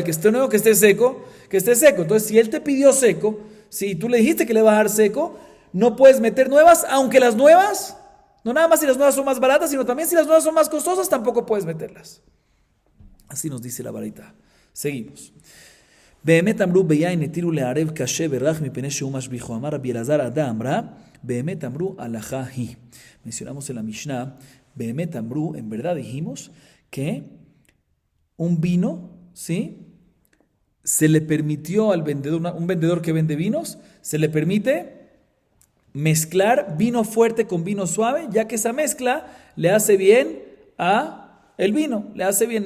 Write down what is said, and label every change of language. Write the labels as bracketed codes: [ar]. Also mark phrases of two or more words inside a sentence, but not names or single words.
[es] ¿Que esté nuevo, que esté seco? Que esté seco. Entonces, si él te pidió seco, si tú le dijiste que le vas a dar seco, no puedes meter nuevas, aunque las nuevas, no nada más si las nuevas son más baratas, sino también si las nuevas son más costosas, tampoco puedes meterlas. Así nos dice la baraita. Seguimos. [he] באמת אמרו ביין התירו לערב קשה ורך מפני שהוא משביחו. אמר רבי אלעזר עדה אמרה, באמת אמרו הלכה היא. [es] Mencionamos en la Mishnah, [he] באמת אמרו, [es] en verdad dijimos que un vino, ¿sí? Se le permitió al vendedor, un vendedor que vende vinos, se le permite mezclar vino fuerte con vino suave, ya que esa mezcla le hace bien a el vino, le hace bien.